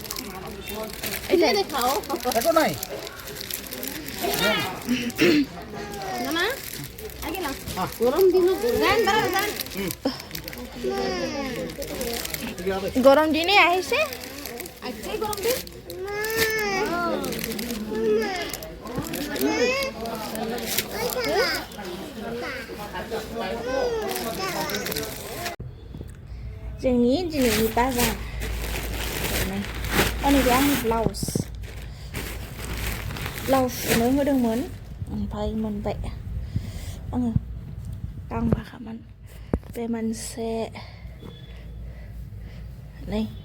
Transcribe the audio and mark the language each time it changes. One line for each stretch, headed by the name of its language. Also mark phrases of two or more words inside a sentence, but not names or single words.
Assamese: এটা দেখাও দেখো নাই না আগে না গরম দিন গরম দিনে আহিছে আজকে গরম দিন
Bodo: जोंनि दिनैनि बाजार नैबे आंनि ब्लाउस सुनो होदोंमोन ओमफ्राय मोनबाय आङो गांबाखामोन बे मोनसे नै